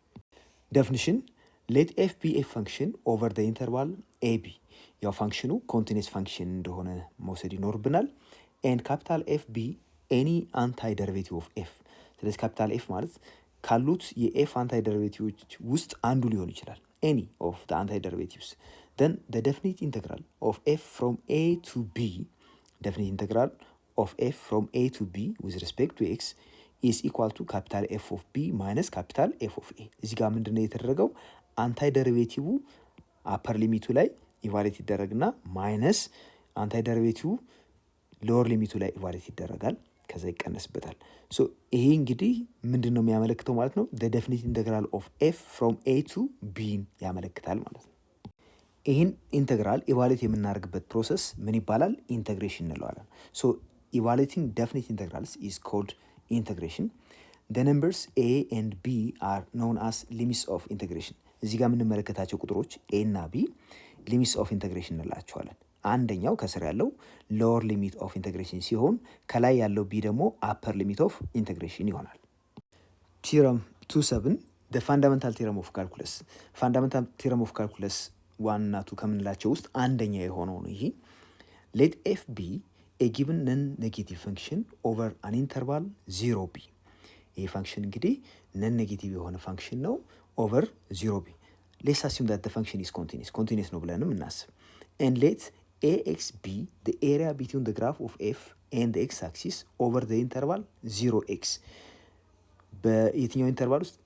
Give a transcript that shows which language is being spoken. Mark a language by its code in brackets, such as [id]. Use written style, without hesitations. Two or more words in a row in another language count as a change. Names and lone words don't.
[en] definition let f be a function over the interval a b። [am] ያው ፋንክሽኑ [en] continuous function [am] እንደሆነ መውሰድ ይኖርብናል። [en] and capital f be any antiderivative of f። [am] ስለዚህ [en] capital F [am] ማለት ካሉት የኤፍ አንታይ ደሪቬቲቮች ውስጥ አንዱ ሊሆን ይችላል። [en] any of the antiderivatives then the definite integral of f from a to b, definite integral of f from a to b with respect to x is equal to capital F of b minus capital F of a። [am] እዚህ ጋር ምንድነው የተደረገው? [en] antiderivative upper limit [am] ላይ ኢቫሉዌት ይደረግና [en] minus antiderivative lower limit [am] ላይ ኢቫሉዌት ይደረጋል፣ ከዛ ይቀነስበታል። ይሄ እንግዲህ ምንድነው የሚያመለክተው ማለት ነው? [en] the definite integral of f from a to b [am] ያመለክታል ማለት ነው። ይህን ኢንተግራል ኢቫሉዌት የምናደርግበት ፕሮሰስ ምን ይባላል? ኢንተግሬሽን እንለዋለን። [en] evaluating definite integrals is called integration። the numbers a and b are known as limits of integration። [am] እዚህ ጋር የምንመለከታቸው ቁጥሮች a እና b [en] limits of integration [am] እንላቸዋለን። አንደኛው ከስር ያለው [en] lower limit of integration [am] ሲሆን ከላይ ያለው b ደግሞ [en] upper limit of integration [am] ይሆናል። ቲረም 27 [en] the fundamental theorem of calculus። fundamental theorem of calculus [am] ዋና ቱ ከምንላቸው ውስጥ አንደኛ የሆነው ነው ይሄ። [en] let f be a given non negative function over an interval 0 b። [am] ይህ ፈንክሽን እንግዲህ [en] non negative [am] የሆነ ፈንክሽን ነው [en] over 0 b። let's assume that the function is continuous [am] ነው ብለንም እናስብ። [en] and let A x be the area between the graph of f and x axis over the interval 0 x። [am] በየትኛው ኢንተርቫል ውስጥ?